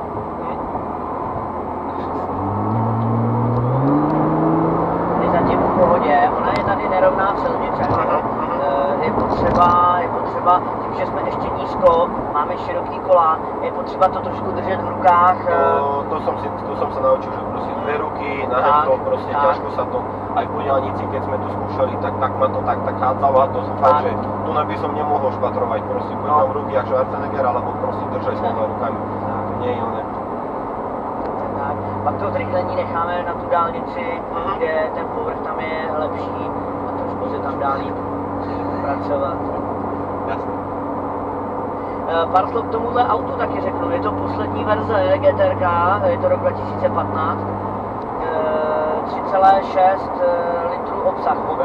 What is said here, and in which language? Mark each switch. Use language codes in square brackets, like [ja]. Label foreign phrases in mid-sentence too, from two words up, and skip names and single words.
[cs] Je zatím v pohodě, ona je tady nerovná silnice. Je potřeba, tím, že jsme ještě nízko, máme široký kola, je potřeba to trošku držet v rukách. To jsem se naučil, že prostě dvě ruky, [sk] na to prostě ťažko sa to, aj po diaľnici, keď sme to skúšali, tak ma to tak hádzalo a to som fakt, že tu by som nemohol špatrovať, prostě buď mám ruky jak Schwarzenegger, alebo prostě držať s těma rukami, to nie je oné. [cs] Tak, pak to zrychlení necháme na tu dálnici, kde ten povrch tam je lepší a trošku se tam dá líp pracovat. Jasně. Pár slov k tomuhle autu taky řeknu, je to poslední verze GTRK, je to rok 2015, 3,6 litrů obsah motor,